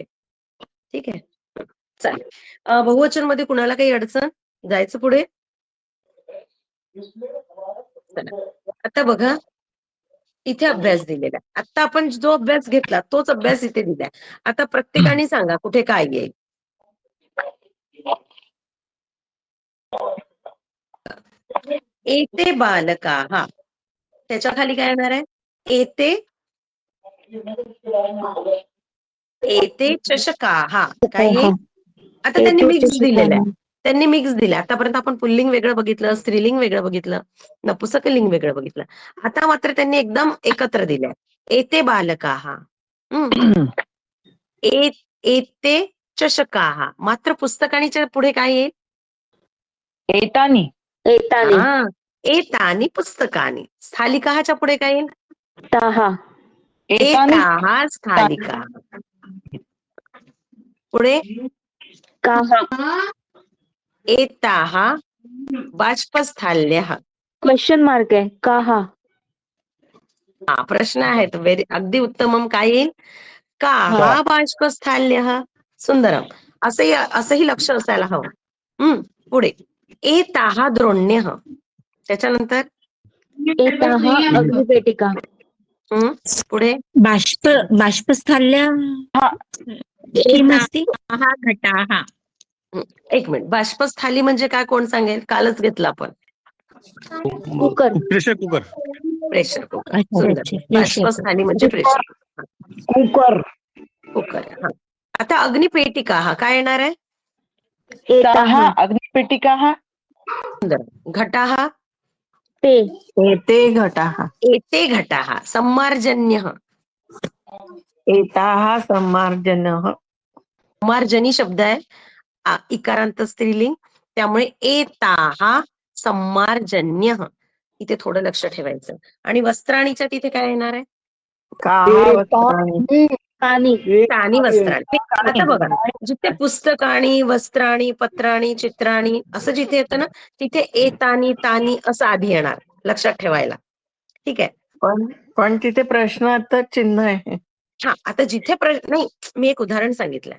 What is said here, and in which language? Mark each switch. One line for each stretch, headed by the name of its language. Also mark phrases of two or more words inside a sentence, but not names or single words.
Marathi: ठीक आहे? चालेल. बहुवचनमध्ये कुणाला काही अडचण? जायचं पुढे? चला. आता बघा, इथे अभ्यास दिलेला आहे. आता आपण जो अभ्यास घेतला तोच अभ्यास इथे दिलाय. आता प्रत्येकाने सांगा कुठे काय येईल?
Sanskrit: एते बालकाः
Marathi: त्याच्या खाली काय येणार आहे?
Sanskrit: एते चषकाः
Marathi: काय येईल? आता त्यांनी मिक्स दिलेलं आहे. त्यांनी मिक्स दिलं. आतापर्यंत आपण पुल्लिंग वेगळं बघितलं, स्त्रीलिंग वेगळं बघितलं, नपुंसकलिंग वेगळं बघितलं. आता मात्र त्यांनी एकदम एकत्र दिलंय.
Sanskrit: एते बालकाः. एते चषकाः.
Marathi: मात्र पुस्तकाणीच्या पुढे काय येईल?
Sanskrit: एतानी
Marathi: हा,
Sanskrit: एतानी पुस्तकानि.
Marathi: स्थालिकाच्या पुढे काय येईल?
Sanskrit: ताहा एताः स्थालिकाः. पुढे काहा एताः बाष्पस्थाल्यः.
English: question mark
Marathi: आहे काहा हा प्रश्न आहेत. अगदी उत्तमम. काय येईल?
Sanskrit: काः बाष्पस्थाल्यः. सुंदरम.
Marathi: असंही लक्ष असायला हवं. पुढे
Sanskrit: एताः द्रोण्यः.
Marathi: त्याच्यानंतर
Sanskrit: एताहा अग्निपेटिका
Marathi: पुढे
Sanskrit: बाष्पस्थाल्या किम अस्ति? एताः घटाः.
Marathi: एक मिनिट. बाष्पस्थाली म्हणजे काय कोण सांगेल? कालच घेतलं आपण. कुकर
English: pressure cooker. pressure cooker.
Marathi: अच्छा सुंदर. अच्छा बाष्पस्थाली म्हणजे प्रेशर कुकर कुकर. हा. आता अग्निपेटिका हा काय येणार आहे?
Sanskrit: एताहा अग्निपेटिका
Marathi: सुंदर.
Sanskrit: घटाः
Marathi: ते
Sanskrit: एते घटाः एते घटाः. सम्मार्जन्यः. एताः सम्मार्जनः.
Marathi: सम्मार्जनी शब्द आहे. इकारांत स्त्रीलिंग. त्यामुळे
Sanskrit: एताः सम्मार्जन्यः.
Marathi: इथे थोडं लक्ष ठेवायचं. आणि वस्त्राणीच्या तिथे काय येणार आहे?
Sanskrit: काहा वस्त्राणि. तानी वस्त्राणी.
Marathi: आता बघा, जिथे पुस्तकाणी, वस्त्राणी, पत्राणी, चित्राणी असं जिथे येतं ना, तिथे
Sanskrit: एतानी, तानी
Marathi: असं आधी येणार. लक्षात ठेवायला. ठीक आहे. पण तिथे प्रश्नार्थक चिन्ह आहे. हा, आता जिथे नाही, मी एक उदाहरण सांगितलंय.